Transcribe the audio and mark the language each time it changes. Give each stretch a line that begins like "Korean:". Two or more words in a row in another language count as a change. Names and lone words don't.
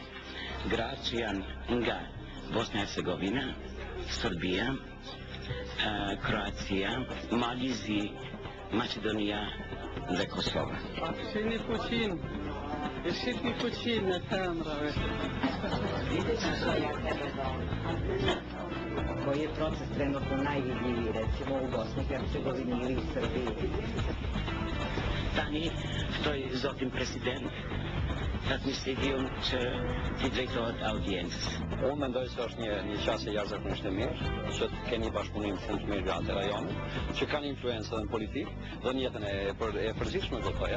Albanian: Gratë që janë nga Bosnia Hercegovina, Serbia, Kroacia, Malizi, Macedonia dhe Kosovë. Shihni fuqinë në femrave.
Serbian: Koji je proces trenutno najvidljiviji, recimo u Bosni i Hercegovini ili u Srbiji?
Albanian: Tani ftoj zotin president transmisidium që t'i drejtohet audiencës. Unë mendoj se është një qasje jashtëzakonisht e mirë, që të keni bashkëpunim shumë të mirë gratë e rajonit, që kanë influencë edhe në politikë dhe në jetën e përzitshme do thoja.